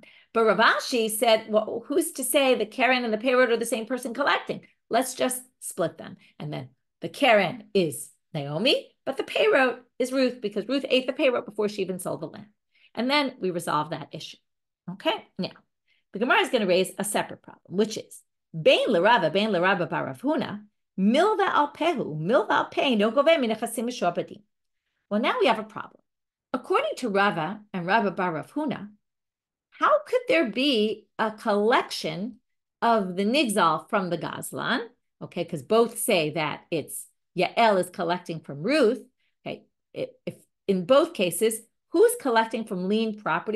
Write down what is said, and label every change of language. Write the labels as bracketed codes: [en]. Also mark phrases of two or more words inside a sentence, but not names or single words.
[en] But Rav Ashi said, well, who's to say the Karen and the payroll are the same person collecting? Let's just split them. And then the Karen is Naomi, but the payroll is Ruth because Ruth ate the payroll before she even sold the land. And then we resolve that issue. Okay, now the Gemara is going to raise a separate problem, which is Bein l'Rava bar Rav Huna, [he] מלוה על פיהו, מלוה על פה אינו גובה מן נכסים משועבדים. [en] Well, now we have a problem. According to Rava and Rava bar Rav Huna, how could there be a collection of the nigzal from the Gazlan? Okay, because both say that it's Yael is collecting from Ruth. Okay, if in both cases, who's collecting from liened property?